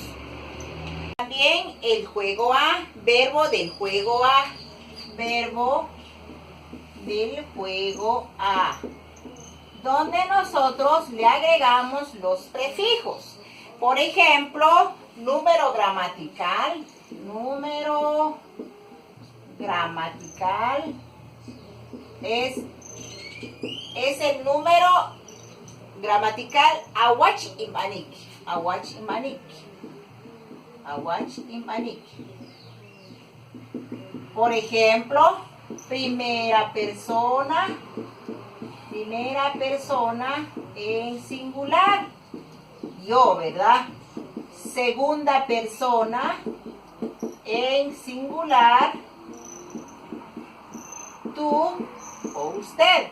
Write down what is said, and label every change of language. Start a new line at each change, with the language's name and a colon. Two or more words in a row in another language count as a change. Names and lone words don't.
Spanish: También el juego A, verbo del juego A, verbo del juego A, donde nosotros le agregamos los prefijos. Por ejemplo, número gramatical es el número gramatical
Poqomchi': awach imanik, awach imanik. Awach imanik.
Spanish: Por ejemplo, primera persona en singular, yo, ¿verdad? Segunda persona en singular, tú o usted.